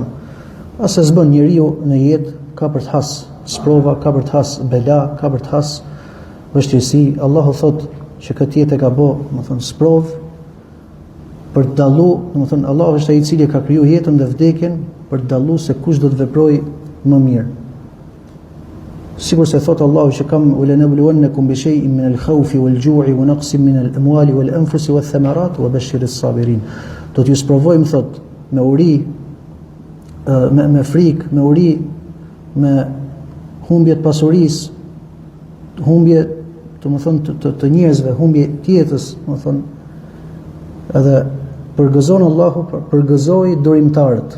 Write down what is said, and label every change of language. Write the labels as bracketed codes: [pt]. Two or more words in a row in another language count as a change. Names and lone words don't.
[sq] Asa s'bën njeriu në jetë, ka për të has sprova, ka për të has bela, ka për të has vështirësi. Allahu thot që këtë jetë e ka bë, domethënë sprov për të dallu, domethënë Allahu është ai i cili ka krijuar jetën dhe vdekjen për të dallu se kush do të veprojë më mirë. Sikur se thot Allahu që kam [ar] ولنبلونكم بشيء من الخوف والجوع ونقص من الأموال والأنفس والثمرات وبشر الصابرين. [sq] Do t'ju sprovojmë, thot, me uri, me frikë, me uri, me humbje të pasurisë, humbje të njerëzve, humbje të jetës, edhe përgëzon Allahu, përgëzoi durimtarët.